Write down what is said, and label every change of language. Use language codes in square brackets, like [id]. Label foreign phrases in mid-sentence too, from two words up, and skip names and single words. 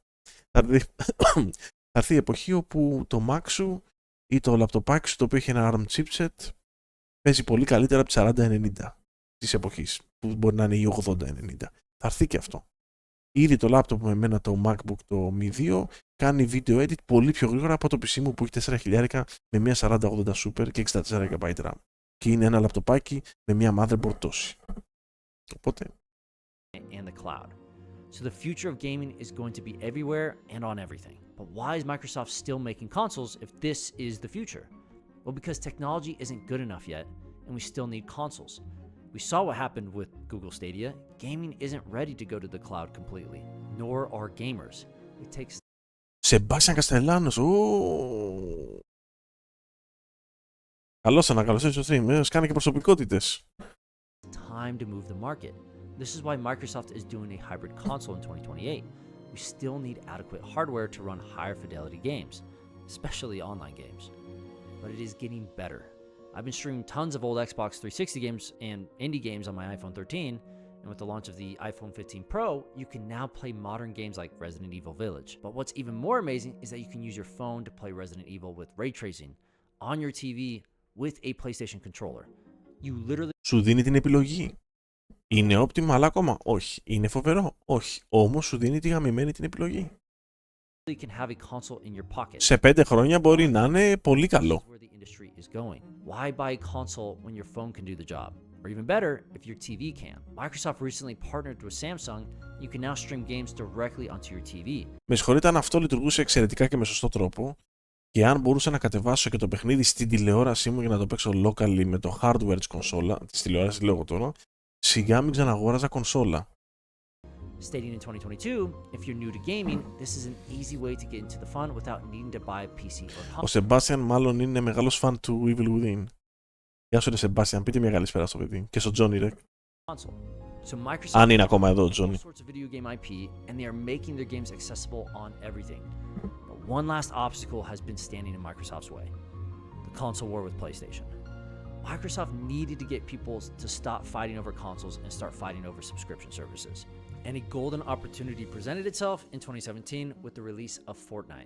[el] Θα έρθει η εποχή όπου το Mac σου ή το λαπτοπάκι σου το οποίο έχει ένα ARM chipset παίζει πολύ καλύτερα από τις 40-90 της εποχής, που μπορεί να είναι η 80-90. Θα έρθει και αυτό. Ήδη το λάπτοπ με εμένα, το MacBook το Mi 2, κάνει [en] video edit [el] πολύ πιο γρήγορα από το PC μου που έχει 4.000 με μια 4080 Super και 64 GB RAM. Και είναι ένα λαπτοπάκι με μια motherboard τόση. Οπότε... [en] and the cloud. So the future of gaming is going to be everywhere and on everything. But why is Microsoft still making consoles if this is the future? Well, because technology isn't good enough yet, and we still need consoles. We saw what happened with Google Stadia. Gaming isn't ready to go to the cloud completely, nor are gamers. It takes... [el] Sebastian Castellanos, καλώς ήρθες στο stream, σκάνε και προσωπικότητες. [en] Time to move the market. This is why Microsoft is doing a hybrid console in 2028. We still need adequate hardware to run higher fidelity games, especially online games. But it is getting better. I've been streaming tons of old Xbox 360 games and indie games on my iPhone 13, and with the launch of the iPhone 15 Pro, you can now play modern games like Resident Evil Village. But what's even more amazing is that you can use your phone to play Resident Evil with ray tracing on your TV with a PlayStation controller. You literally... [el] Σου δίνει την επιλογή. Είναι optimal ακόμα? Όχι. Είναι φοβερό? Όχι. Όμως σου δίνει τη γαμημένη την επιλογή. [en] can have a console in your pocket. [el] Σε 5 χρόνια μπορεί να είναι πολύ καλό. [en] Where the industry is going. Why buy a console when your phone can do the job? Or even better, if your TV can. Microsoft recently partnered with Samsung. You can now stream games directly onto your TV. [el] Με συγχωρείτε αν αυτό λειτουργούσε εξαιρετικά και με σωστό τρόπο, και αν μπορούσα να κατεβάσω και το παιχνίδι στην τηλεόρασή μου για να το παίξω locally με το hardware της κονσόλα, της τηλεόρασης λέω τώρα, σιγά μην ξαναγόραζα κονσόλα. [en] Stating in 2022, if you're new to gaming, this is an easy way to get into the fun without needing to buy a PC or console. [el] Ο Σεμπάστιαν μάλλον είναι μεγάλος φαν του Evil Within. Γεια σου ρε Σεμπάστιαν, πείτε μια καλησπέρα στο παιδί. Και στο Τζόνι ρε. [en] So Microsoft [el] Αν είναι ακόμα εδώ ο [en] all [el] Τζόνι. [en] sorts of video game IP, and they are making their games accessible on everything. But one last obstacle has been standing in Microsoft's way: the console war with PlayStation. Microsoft needed to get people to stop fighting over consoles and start fighting over subscription services. And a golden opportunity presented itself in 2017 with the release of Fortnite.